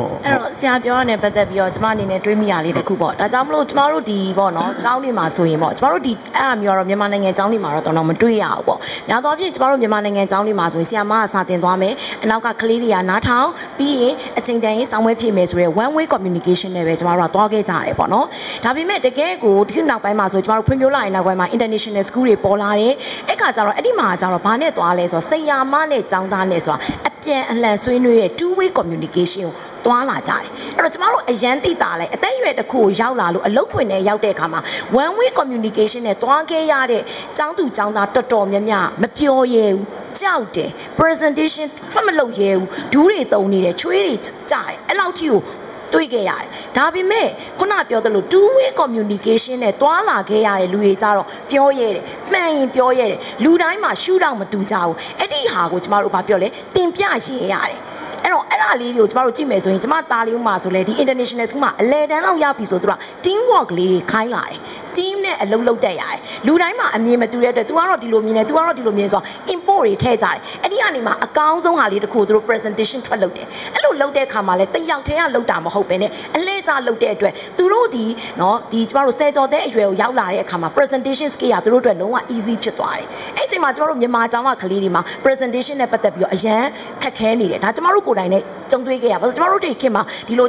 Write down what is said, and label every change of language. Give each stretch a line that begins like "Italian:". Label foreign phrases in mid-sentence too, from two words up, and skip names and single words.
Burmese: အဲ့တော့ဆရာပြောရတဲ့ပတ်သက်ပြီးတော့ကျွန်မအနေနဲ့တွေးမိရလေးတစ်ခုပေါ့ဒါကြောင့်မလို့ကျွန်တော်တို့ဒီပေါ့နော်ကျောင်းတွေမှာဆိုရင်ပေါ့ကျွန်တော်တို့ဒီအဲ့အမျိုးတော့မြန်မာနိုင်ငံ ကျောင်းတွေမှာတော့တော့မတွေးရဘူးပေါ့များသောအားဖြင့်ကျွန်တော်တို့မြန်မာနိုင်ငံကျောင်းတွေမှာဆိုရင်ဆရာမကစာတင်သွားမယ်အနောက်ကကလေးတွေကနားထောင်ပြီးရင်အချိန်တန်ရင်ဆောင်းဝဲဖြစ်မယ်ဆိုရဲ
English: one way communication
Burmese: နဲ့ပဲကျွန်တော်တို့ကသွားခဲ့ကြရတယ်ပေါ့နော်ဒါပေမဲ့တကယ်ကိုဒီနောက်ပိုင်းမှာဆိုကျွန်တော်တို့ဖွံ့ဖြိုးလာရင်နောက်ပိုင်းမှာ
English: international school
Burmese: တွေပေါ်လာတယ်အဲ့ခါကျတော့အဲ့ဒီမှာကျတော့ဘာနဲ့သွားလဲဆိုတော့ဆရာမနဲ့ကျောင်းသားနဲ့ဆိုတာအပြန်အလှန်ဆွေးနွေးတဲ့
English: two way communication
Burmese: ကိုသွားလာကြတယ်အဲ့တော့ကျွန်တော်တို့အရန်သိ တာလဲအသက်အရွယ်တစ်ခုကိုရောက်လာလို့အလုပ်ခွင်နဲ့ရောက်တဲ့အခါမှာ
English: one way communication
Burmese: နဲ့သွားခဲ့ရတဲ့ကျောင်းသူကျောင်းသားတော်တော်များများမပြောရဲဘူးကြောက်တယ် presentation ထွက်မလုပ်ရဲဘူးဒူးတွေတုံနေတယ်ချွေးတွေကြားတယ်အဲ့လောက်ထိကိုတွေးခဲ့ရတယ်ဒါပေမဲ့ခုနပြောသလို
English: two way communication
Burmese: နဲ့တွာလာခဲ့ရတဲ့လူတွေကြတော့ပြောရဲတယ်မှန်ရင်ပြောရဲတယ်လူတိုင်းမှာရှုတော့မတူကြဘူးအဲ့ဒီဟာကိုကျမတို့ဘာပြောလဲတင်ပြရေးရတယ်အဲ့တော့အဲ့ဒါ လေးတွေကိုကျမတို့ကြည့်မယ်ဆိုရင်ကျမသားလေးဦးမှာဆိုလဲဒီ
English: international school
Burmese: မှာအလဲတန်းလောက်ရပြီဆိုတော့
English: team work
Burmese: လေးတွေခိုင်းလာတယ် team နဲ့အလုပ်လုပ်တတ်ရတယ်လူတိုင်းမှာအမြင်မတူတဲ့အတွက် तू ကတော့ဒီလိုမြင်တယ် तू ကတော့ဒီလိုမြင်ဆိုတော့ import တွေထည့်ကြတယ်အဲ့ဒီကနေမှအကောင်းဆုံးဟာလေးတစ်ခုသူတို့ presentation ထွက်လုပ်တယ်အဲ့လိုလုပ်တဲ့အခါမှာလဲတယောက်တည်းကလုပ်တာမဟုတ်ပဲနဲ့အလဲ ကျလုပ်တဲ့အတွက်သူတို့ဒီနော်ဒီကျမတို့ဆယ်ကျော်တဲ့အရွယ်ကိုရောက်လာတဲ့အခါမှာ
English: presentation skill
Burmese: ကသူတို့အတွက်လုံးဝ easy ဖြစ်သွားတယ်အဲ့ဒီအချိန်မှာကျမတို့မြန်မာကျောင်းကကလေးတွေမှာ presentation နဲ့ပတ်သက်ပြီးတော့အရန်ခက်ခဲနေတယ်ဒါကျမတို့ကိုယ်တိုင်နဲ့ကြုံတွေ့ခဲ့ရပါဆိုကျမတို့တွေခင်မှာဒီလို